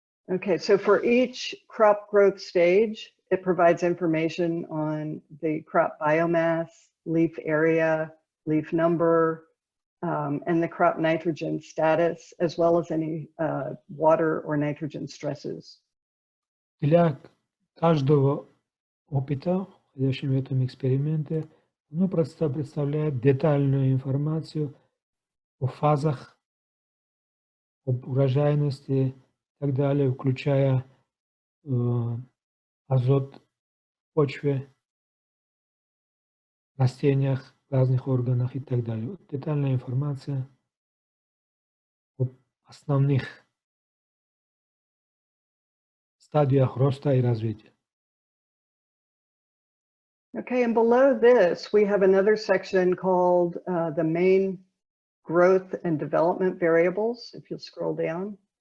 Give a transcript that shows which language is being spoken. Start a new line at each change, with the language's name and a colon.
English: Okay, so for each crop growth stage, it provides information on the crop biomass, leaf area, leaf number, and the crop nitrogen status, as well as any water or nitrogen stresses.
Russian: Для каждого опыта, входящего в этом эксперименте, оно представляет детальную информацию о фазах, об урожайности и так далее, включая азот в почве, растениях, разных органах и так далее. Вот детальная информация об основных стадиях роста и развития.
English: Okay, and below this, we have another section called the main growth and development variables, if you'll scroll down.